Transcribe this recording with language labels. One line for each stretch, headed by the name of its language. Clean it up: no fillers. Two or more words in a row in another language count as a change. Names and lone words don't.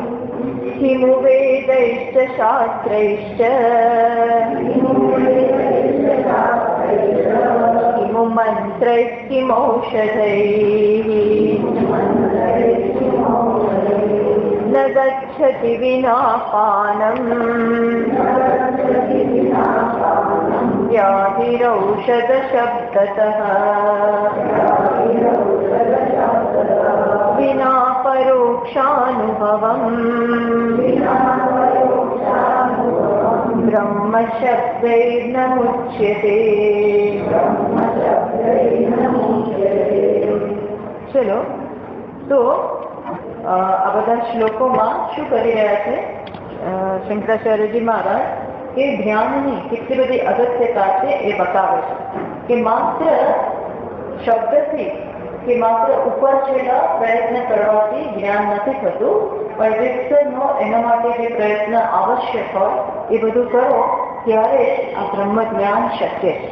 Sanskrit: किमु वेदैश्च शास्त्रैश्च किमु मन्त्रैः किमौषधैः न गच्छति विना पानम् व्याधिरौषधशब्दतः। विना परोक्षानुभवम् ब्रह्मशब्दैर्न मुच्यते।
Gujarati: ચલો તો આ બધા શ્લોકોમાં શું કરી રહ્યા છે શંકરાચાર્યજી મહારાજ કે ધ્યાનની કેટલી બધી અગત્યતા છે એ બતાવે છે કે માત્ર શબ્દથી કે માત્ર ઉપર છેલ્લા પ્રયત્ન કરવાથી જ્ઞાન નથી થતું, પણ વિસ્તરનો એના માટે જે પ્રયત્ન આવશ્યક હોય એ બધું કરો ત્યારે આ બ્રહ્મ જ્ઞાન શક્ય છે.